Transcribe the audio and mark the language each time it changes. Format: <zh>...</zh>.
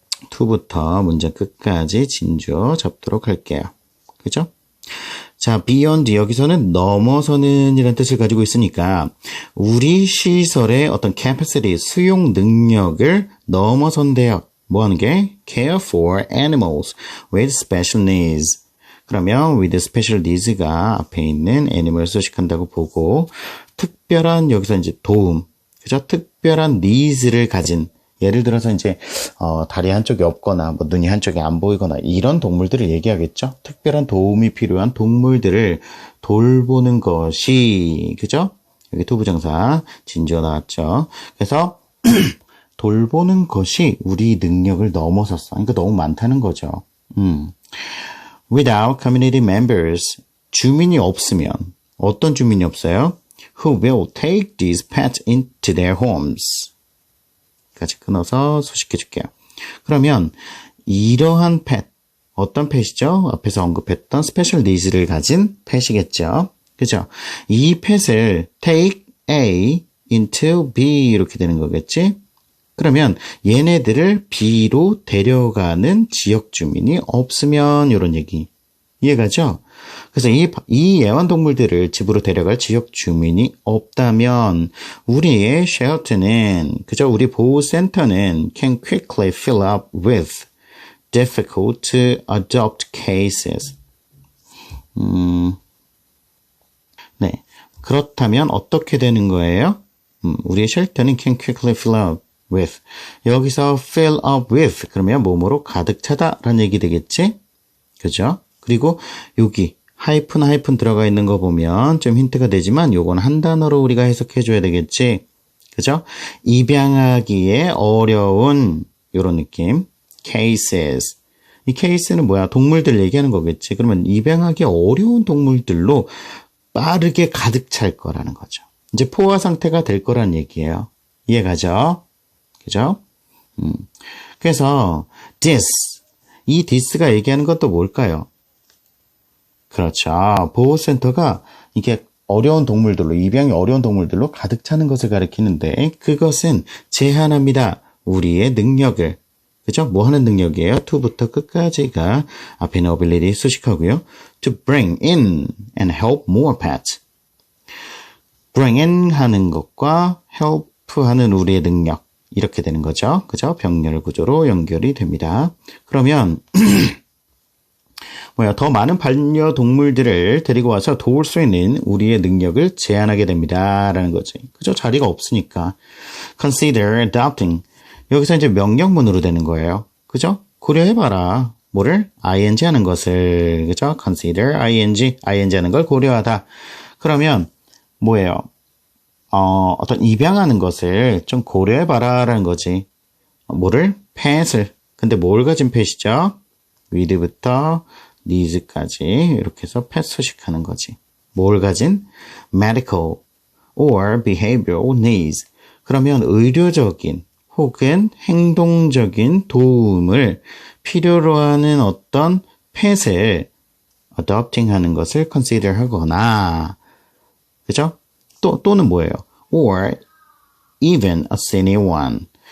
<ko>to부터 문장 끝까지 진주어 잡도록 할게요. 그죠? 자, beyond 여기서는 넘어서는 이라는 뜻을 가지고 있으니까 우리 시설의 어떤 capacity, 수용 능력을 넘어선대요. 뭐 하는 게?</ko> <en>care for animals with special needs.</en> <ko>그러면 with special needs가 앞에 있는 animal 소식한다고 보고 특별한 여기서 이제 도움, 그죠? 특별한 needs를 가진 예를 들어서 이제 다리 한쪽이 없거나 뭐 눈이 한쪽이 안 보이거나 이런 동물들을 얘기하겠죠. 특별한 도움이 필요한 동물들을 돌보는 것이, 그죠? 여기 투부정사 진주어 나왔죠. 그래서 돌보는 것이 우리 능력을 넘어섰어. 그러니까 너무 많다는 거죠.</ko> <en>Without community members,</en> <ko>주민이 없으면 어떤 주민이 없어요?</ko> <en>Who will take these pets into their homes?</en> <ko>까지 끊어서 소식해 줄게요. 그러면 이러한 펫, 어떤 펫이죠? 앞에서 언급했던 스페셜 니즈를 가진 펫이겠죠. 그죠? 이 펫을</ko> <en>take A into B</en> <ko>이렇게 되는 거겠지? 그러면 얘네들을 B로 데려가는 지역 주민이 없으면 이런 얘기. 이해가죠? 그래서 이 애완동물들을 집으로 데려갈 지역 주민이 없다면 우리의 쉘터는, 그죠? 우리 보호센터는</ko> <en>can quickly fill up with difficult to adopt cases.</en> <ko>네. 그렇다면 어떻게 되는 거예요? 우리의 쉘터는</ko> <en>can quickly fill up with.</en> <ko>여기서</ko> <en>fill up with</en> <ko>그러면 뭐뭐로 가득 차다라는 얘기 되겠지? 그죠? 그리고 여기 하이픈 들어가 있는 거 보면 좀 힌트가 되지만 요건 한 단어로 우리가 해석해 줘야 되겠지. 그죠? 입양하기에 어려운 요런 느낌. cases. 이 case는 뭐야? 동물들 얘기하는 거겠지. 그러면 입양하기 어려운 동물들로 빠르게 가득 찰 거라는 거죠. 이제 포화 상태가 될 거란 얘기예요. 이해가죠? 그죠? 그래서 this. 이 this가 얘기하는 것도 뭘까요? 그렇죠. 보호센터가 이게 어려운 동물들로, 입양이 어려운 동물들로 가득 차는 것을 가리키는데 그것은 제한합니다. 우리의 능력을. 그죠? 뭐 하는 능력이에요? to부터 끝까지가 앞에 있는 ability 수식하고요.</ko> <en>to bring in and help more pets.</en> <ko>bring in 하는 것과 help 하는 우리의 능력. 이렇게 되는 거죠. 그죠? 병렬 구조로 연결이 됩니다. 그러면 더 많은 반려동물들을 데리고 와서 도울 수 있는 우리의 능력을 제한하게 됩니다. 라는 거지. 그죠? 자리가 없으니까.</ko> <en>Consider adopting.</en> <ko>여기서 이제 명령문으로 되는 거예요. 그죠? 고려해봐라. 뭐를? ing 하는 것을, 그죠? consider, ing 하는 걸 고려하다. 그러면, 뭐예요? 어떤 입양하는 것을 좀 고려해봐라 라는 거지. 뭐를? pet을. 근데 뭘 가진 pet이죠? with부터 needs까지 이렇게 해서 pet 수식하는 거지. 뭘 가진?</ko> <en>medical or behavioral needs.</en> <ko>그러면 의료적인 혹은 행동적인 도움을 필요로 하는 어떤 pet을 adopting 하는 것을 consider 하거나, 그죠? 또는 뭐예요?</ko> <en>or even a senior one.</en>